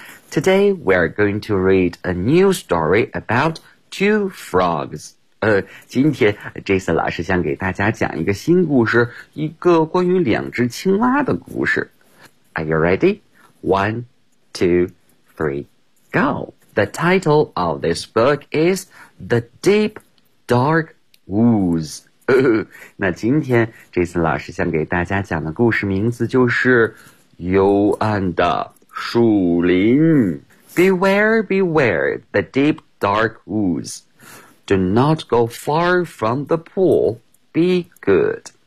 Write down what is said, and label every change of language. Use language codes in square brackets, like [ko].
[en] Today, we're going to read a new story about two frogs. [zh] 今天 Jason 老师想给大家讲一个新故事，一个关于两只青蛙的故事。 [en] Are you ready? One, two, three, go! The title of this book is The Deep Dark Woods. [zh] 那今天 Jason 老师想给大家讲的故事名字就是幽暗的树林。 [en] Beware, beware the deep dark woods. Do not go far from the pool. Be good.